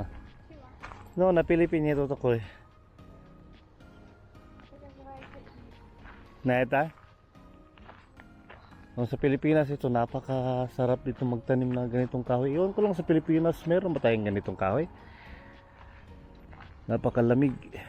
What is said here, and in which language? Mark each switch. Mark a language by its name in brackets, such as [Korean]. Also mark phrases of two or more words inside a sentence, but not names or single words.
[Russian] Чего? Ну, на Филиппине это такое. Это называется [Filipino] Na ito? No, sa Pilipinas ito, napakasarap dito magtanim ng ganitong kahoy. Iwan ko lang sa Pilipinas, meron ba tayong ganitong kahoy? Napakalamig.